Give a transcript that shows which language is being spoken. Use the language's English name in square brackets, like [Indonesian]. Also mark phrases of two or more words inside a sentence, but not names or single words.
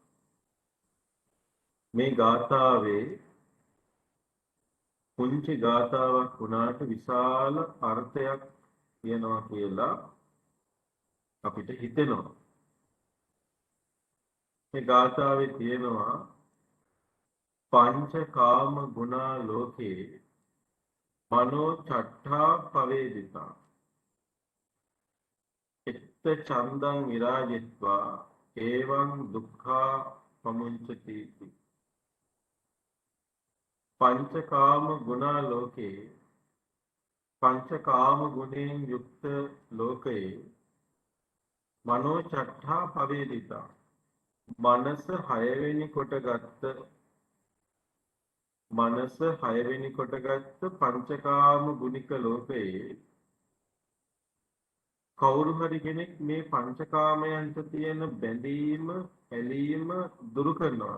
[Sinhala] මේ ගාථාවේ පුංචි ගාථාවක් වුණාට විශාල අර්ථයක් තියෙනවා කියලා අපිට හිතෙනවා. මේ ගාථාවේ තියෙනවා [Pali] पंचकाम गुणा लोके मनो छठा पवेदिता चित्त चंदं विराजित्वा एवं दुःखा पमुंचति पंचकाम गुणा लोके पंचकाम गुणेन युक्त लोके मनो छठा पवेदिता मनस [Sinhala] 6 වෙනි කොට ගත්ත මනස හයවෙනි කොටගත්ත පංචකාම ගුණික ලෝකයේ කවුරු හරි කෙනෙක් මේ පංචකාමයන්ට තියෙන බැඳීම ඇලීම දුරු කරනවා.